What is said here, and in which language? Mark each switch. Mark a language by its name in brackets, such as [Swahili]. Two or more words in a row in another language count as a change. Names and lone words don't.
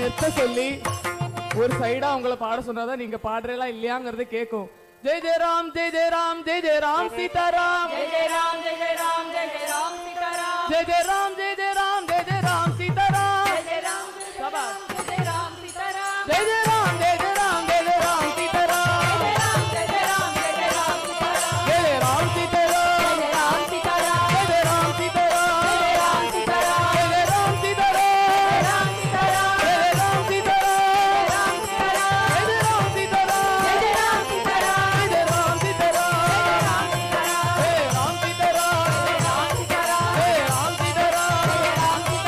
[Tamil] சொல்லி ஒரு சைடா உங்களை பாட சொன்னாதான் நீங்க பாடுறீங்களா இல்லையாங்கிறது கேட்கும். [Hindi] जय जय राम जय जय राम जय जय राम सीताराम जय जय राम जय जय राम जय जय राम सीताराम जय जय राम जय जय राम जय जय राम सीताराम जय जय राम जय जय राम जय जय राम सीताराम जय जय राम जय जय राम जय जय राम सीताराम जय जय राम जय जय राम जय जय राम सीताराम जय जय राम सीताराम जय जय राम सीताराम जय जय राम सीताराम जय जय राम सीताराम जय जय राम सीताराम राम सीताराम जय जय राम सीताराम राम सीताराम जय जय राम सीताराम जय जय राम सीताराम जय जय राम सीताराम राम सीताराम जय राम सीताराम राम सीताराम जय राम सीताराम राम